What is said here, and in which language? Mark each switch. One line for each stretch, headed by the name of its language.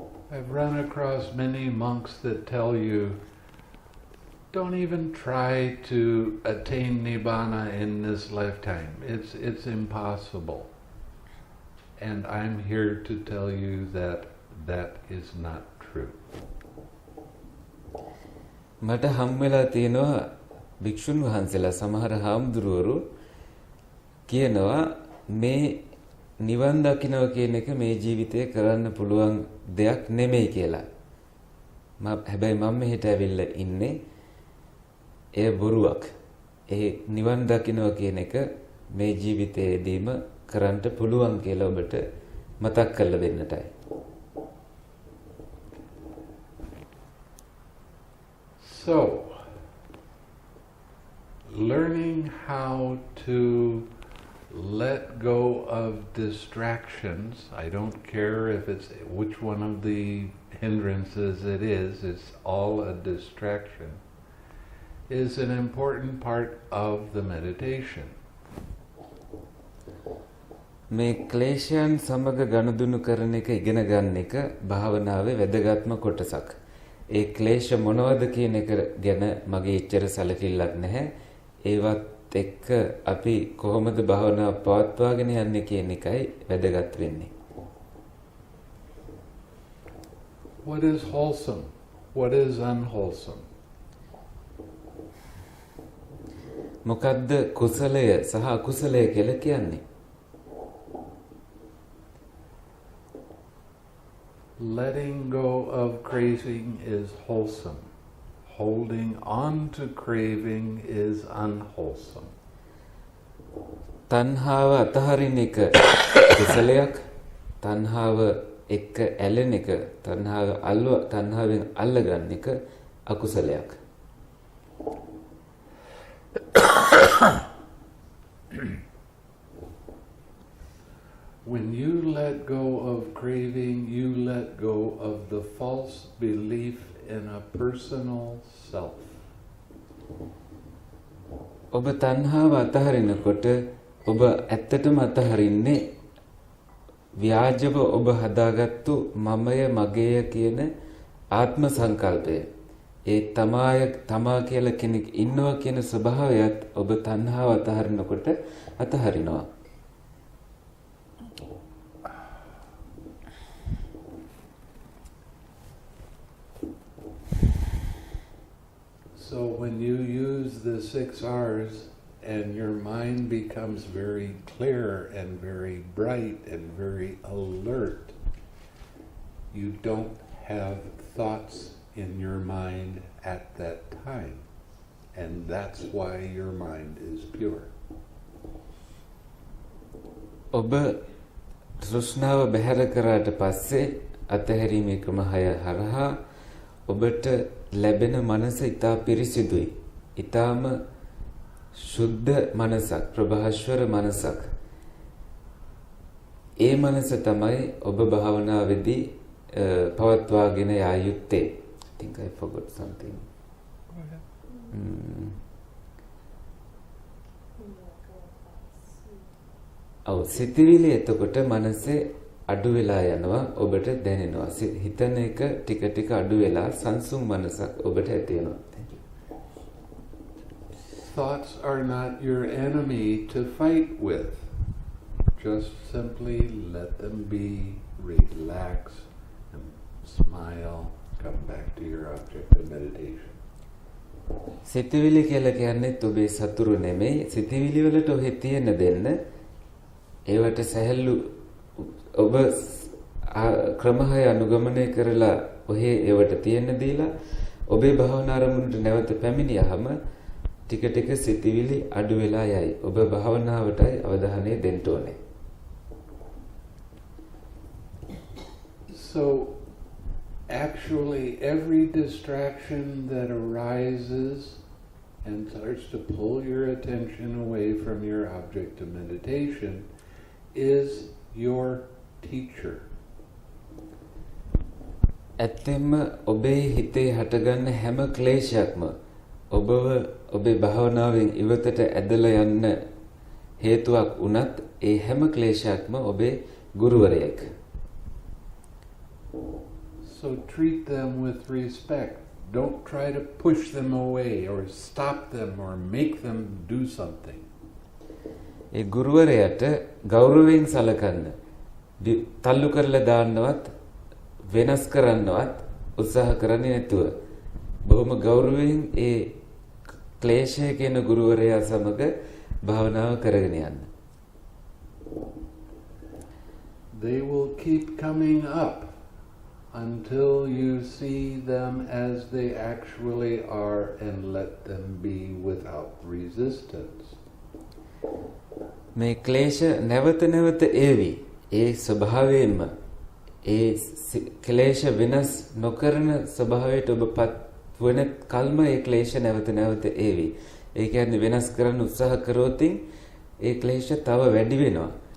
English: I've run across many monks that tell you, don't even try to attain Nibbana in this lifetime. It's impossible. And I'm here to tell you that that is not true.
Sinhala: මට හම් වෙලා තියෙනවා භික්ෂුන් වහන්සේලා සමහර හාමුදුරුවරු කියනවා මේ නිවන් දකින්නවා කියන එක මේ ජීවිතේ කරන්න පුළුවන් දෙයක් නෙමෙයි කියලා. හැබැයි මම මෙහෙට ඇවිල්ලා ඉන්නේ ඒ බොරුවක්. ඒ නිවන් දකින්නවා කියන එක මේ ජීවිතේදීම කරන්න පුළුවන් කියලා ඔබට මතක් කරලා දෙන්නටයි.
English: So, learning how to let go of distractions, I don't care if it's which one of the hindrances it is, it's all a distraction, is an important part of the meditation.
Sinhala: මේ ක්ලේශයන් සමග ගනුදෙනු කරන එක ඉගෙන ගන්න එක භාවනාවේ වැදගත්ම කොටසක්. ඒ ක්ලේශ මොනවද කියන එක ගැන මගේ එච්චර සැලකිල්ලක් නැහැ. ඒවත් එක්ක අපි කොහොමද භාවනාව පවත්වාගෙන යන්නේ කියන එකයි වැදගත් වෙන්නේ.
English: What is wholesome? What is unwholesome?
Sinhala: මොකද්ද කුසලය සහ අකුසලය කියලා කියන්නේ?
English: Letting go of craving is wholesome. Holding on to craving is unwholesome.
Sinhala: තණ්හාව අතහරින එක කුසලයක්. තණ්හාව එක්ක ඇලෙන එක, තණ්හාවෙන් අල්ලගන්න එක අකුසලයක්.
English: When you let go of craving, you let go of the false belief in a personal self.
Sinhala: ඔබ තණ්හාව අතහරිනකොට ඔබ ඇත්තටම අතහරින්නේ ව්‍යාජව ඔබ හදාගත්තු මමය මගේය කියන ආත්ම සංකල්පය. ඒ තමා කියලා කෙනෙක් ඉන්නවා කියන ස්වභාවයත් ඔබ තණ්හාව අතහරිනකොට අතහරිනවා.
English: you use the 6 R's and your mind becomes very clear and very bright and very alert, you don't have thoughts in your mind at that time. And that's why your mind is pure.
Sinhala: ඔබ තෘෂ්ණාව බැහැර කරාට පස්සේ අතහැරීමේ ක්‍රම 6 හරහා ඔබට ලැබෙන මනස ඊට පිරිසිදුයි. ඊටාම ශුද්ධ මනසක්, ප්‍රභාස්වර මනසක්. ඒ මනස තමයි ඔබ භාවනාවේදී පවත්වාගෙන යා යුත්තේ.
English: I think I forgot something.
Sinhala: සිතිවිලි එතකොට මනසේ අඩු වෙලා යනවා ඔබට දැනෙනවා. හිතන එක ටික ටික අඩු වෙලා සංසුන් මනසක් ඔබට ඇති වෙනවා.
English: Thoughts are not your enemy to fight with. Just simply let them be, relax, and smile, come back to your object of meditation.
Sinhala: සිතිවිලි කියලා කියන්නේ ඔබේ සතුරු නෙමෙයි. සිතිවිලි වලට ඔහෙ තියෙන දෙන්න. ඒවට සැහැල්ලු ඔබ ක්‍රමහය අනුගමනය කරලා ඔහෙ ඒවට තියෙන දීලා ඔබේ භාවනා අරමුණට නැවත පැමිණියාම ටික ටික සිතිවිලි අඩු වෙලා යයි. ඔබ භාවනාවටයි අවධානය දෙන්න ඕනේ.
English: So actually every distraction that arises and starts to pull your attention away from your object of meditation is your teacher.
Sinhala: ඇත්තෙන්ම ඔබේ හිතේ හටගන්න හැම ක්ලේශයක්ම ඔබව ඔබේ භාවනාවෙන් ඉවතට ඇදලා යන්න හේතුවක් වුණත් ඒ හැම ක්ලේශයක්ම ඔබේ ගුරුවරයෙක්.
English: So treat them with respect. Don't try to push them away or stop them or make them do something.
Sinhala: ඒ ගුරුවරයාට ගෞරවයෙන් සලකන්න. තල්ලු කරලා දාන්නවත් වෙනස් කරන්නවත් උත්සාහ කරන්නේ නැතුව බොහොම ගෞරවයෙන් ඒ ක්ලේශය කියන ගුරුවරයා සමග භාවනාව කරගෙන යන්න.
English: They will keep coming up until you see them as they actually are and let them be without resistance.
Sinhala: මේ ක්ලේශ නැවත නැවත ඒවි. ඒ ස්වභාවයෙන්ම ඒ ක්ලේශ වෙනස් නොකරන ස්වභාවයට ඔබපත් වන කල්ම ඒ ක්ලේශ නැවත නැවත ඒවි. ඒ කියන්නේ වෙනස් කරන්න උත්සාහ කරොතින් ඒ ක්ලේශ තව වැඩි වෙනවා.